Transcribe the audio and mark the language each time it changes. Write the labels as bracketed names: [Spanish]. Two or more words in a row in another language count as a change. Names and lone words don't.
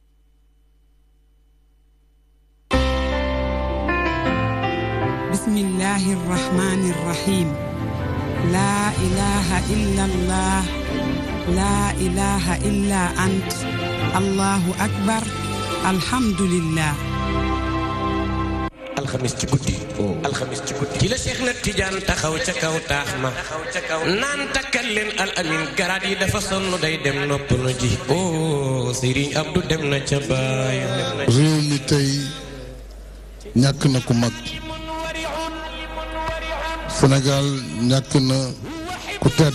[Arabic] بسم الله الرحمن الرحيم لا إله إلا الله لا إله إلا أنت الله أكبر الحمد لله [Wolof] alxamis ci guddi ci la Cheikh na Tidiane taxaw ca kaw taax ma naan takkal leen al amin garaat yi dafa sonn day dem noppalu ji oh Serigne Abdou dem na ca baay réew mi tey ñàkk na ku mag Sénégal ñàkk na ku tedd